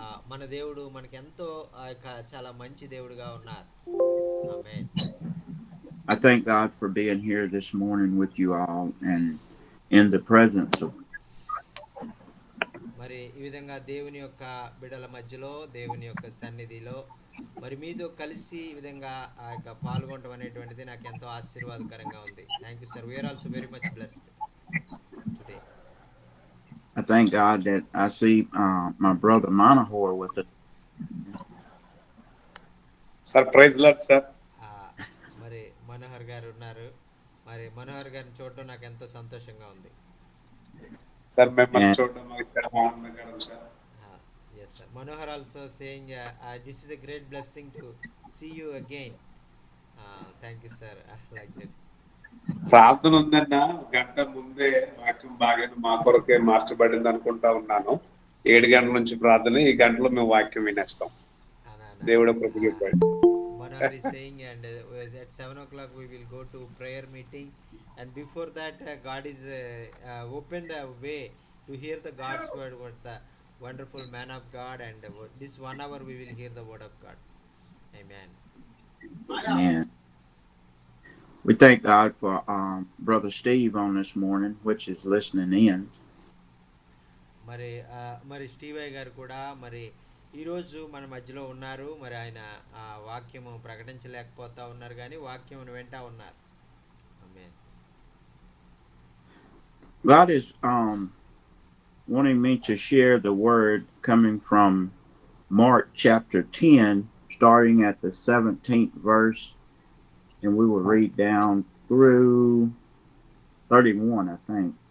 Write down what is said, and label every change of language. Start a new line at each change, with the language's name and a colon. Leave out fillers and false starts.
Telugu: మన దేవుడు మనకెంతో చాలా మంచి దేవుడుగా ఉన్నారు. ఆమేన్.
English: I thank God for being here this morning with you all and in the presence of.
Telugu: మరి ఈ విధంగా దేవుని యొక్క బిడల మధ్యలో, దేవుని యొక్క సన్నిధిలో మరి మీతో కలిసి ఈ విధంగా పాల్గొనడం అనేటువంటిది నాకు ఎంతో ఆశీర్వాదకరంగా ఉంది.
English: Thank you sir. We are also very much blessed today. I thank God that I see my brother Monahor with us. Surprise lot sir.
Telugu: మరి మనోహర్ గారు ఉన్నారు. మరి మనోహర్ గారిని చూడడం నాకు ఎంతో సంతోషంగా ఉంది. సార్ మిమ్మల్ని
English: And
Telugu: చూడడం మాకు చాలా ఆనందకరం sir.
English: Yes, sir. Manohar also saying this is a great blessing to see you again. Thank you, sir. Like that.
Telugu: ప్రార్థన ఉందన్న గంట ముందే వాక్యం బాగా మా కొరకే మార్చబడింది అనుకుంటా ఉన్నాను. 7 గంటల నుంచి ప్రార్థన, ఈ గంటలో మేము వాక్యం వినేస్తాం. దేవుడు కృప చూపాడు.
English: Manohar is saying, and at 7 o'clock we will go to prayer meeting, and before that God is open the way to hear the God's word with the wonderful man of God, and this 1 hour we will hear the word of God. Amen. Amen. We thank God for Brother Steve on this morning, which is listening in.
Telugu: మరి స్టీవయ్య గారు కూడా మరి ఈరోజు మన మధ్యలో ఉన్నారు. మరి ఆయన వాక్యము ప్రకటించలేకపోతా ఉన్నారు, కానీ వాక్యం వింటా ఉన్నారు. ఆమేన్.
English: God is wanting me to share the word coming from Mark chapter 10, starting at the 17th verse, and we will read down through 31, I think.